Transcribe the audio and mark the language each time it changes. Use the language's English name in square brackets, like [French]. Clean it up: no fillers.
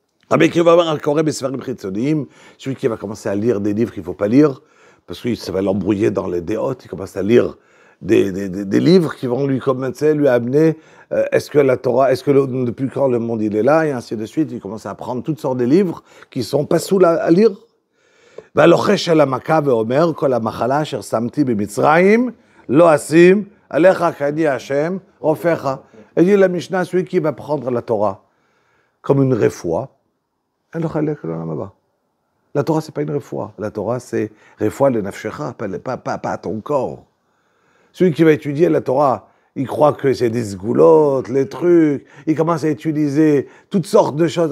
[French] Celui qui va commencer à lire des livres qu'il ne faut pas lire, parce que ça va l'embrouiller dans les déotes, il commence à lire des livres qui vont lui commencer, lui amener, est-ce que la Torah, depuis quand le monde il est là, et ainsi de suite, il commence à apprendre toutes sortes de livres qui sont pas sous à lire. [Hebrew] והלוחש על המכה ואומר, כל המחלה אשר שמתי במצרים, לא אשים, עליך כעדי השם, רופאך. [French] Et dit la Mishnah, celui qui va prendre la Torah comme une refoua, la Torah, c'est pas une refoua. La Torah, c'est refoua le nafshecha, pas ton corps. Celui qui va étudier la Torah, il croit que c'est des sgoulottes, les trucs, il commence à utiliser toutes sortes de choses.